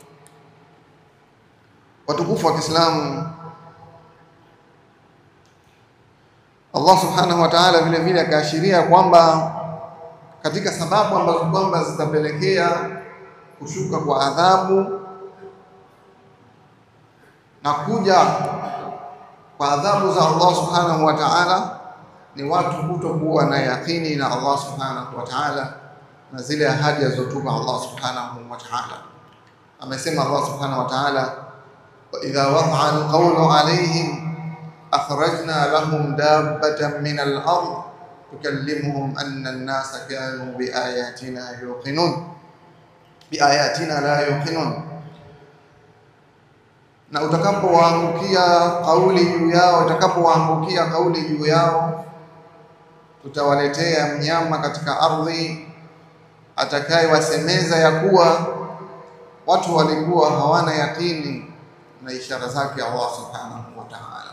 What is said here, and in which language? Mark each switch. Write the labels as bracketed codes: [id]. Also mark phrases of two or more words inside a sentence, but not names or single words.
[sw] Watukufu wa Kiislamu, Allah [ar] سبحانه وتعالى [sw] vile vile akaashiria kwamba katika sababu ambazo kwamba zitapelekea kushuka kwa adhabu na kuja kwa adhabu za Allah [ar] سبحانه وتعالى [sw] ni watu kutokuwa na yaqini na Allah [ar] سبحانه وتعالى [sw] na zile ahadi alizotupa Allah [ar] سبحانه وتعالى. [sw] Amesema Allah [ar] سبحانه وتعالى, وإذا وقع القول عليهم أخرجنا لهم دابة من الأرض تكلمهم أن الناس كانوا بآياتنا لا يوقنون. [sw] Na utakapowaangukia kauli juu yao, tutawaletea mnyama katika ardhi atakayewasemeza ya kuwa watu walikuwa hawana yakini na ishara zake Allah [ar] سبحانه وتعالى.